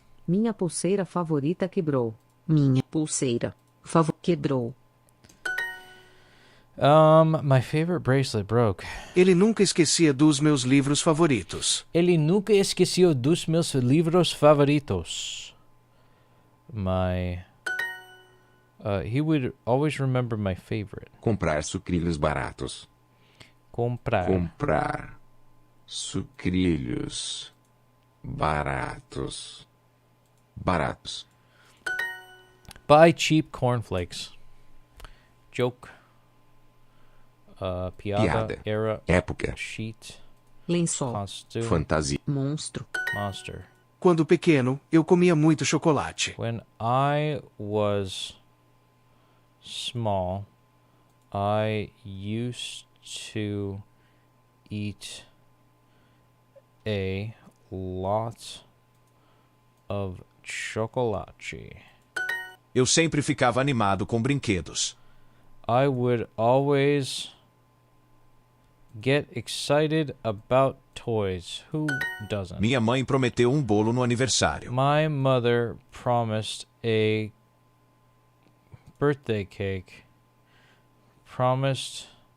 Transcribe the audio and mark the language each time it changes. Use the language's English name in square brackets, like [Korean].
[Portuguese] Minha pulseira favorita quebrou. Minha pulseira quebrou. [English] My favorite bracelet broke. [Portuguese] Ele nunca esquecia dos meus livros favoritos. Ele nunca esqueceu dos meus livros favoritos. [English] He would always remember my favorite. [Portuguese] Comprar sucrilhos baratos. Comprar sucrilhos baratos. [English] Buy cheap cornflakes. Joke. [Portuguese] Piada. Era. Época. [English] Sheet. [Portuguese] Lençol. [English] Costume. [Portuguese] Fantasia. Monstro. [English] Monster. [Portuguese] Quando pequeno, eu comia muito chocolate. [English] When I was small, I used to eat a lot of chocolate. [Portuguese] Eu sempre ficava animado com brinquedos. [English] I would always get excited about toys. Who doesn't? [Portuguese] Minha mãe prometeu um bolo no aniversário. [English] My mother promised a birthday cake. Promised...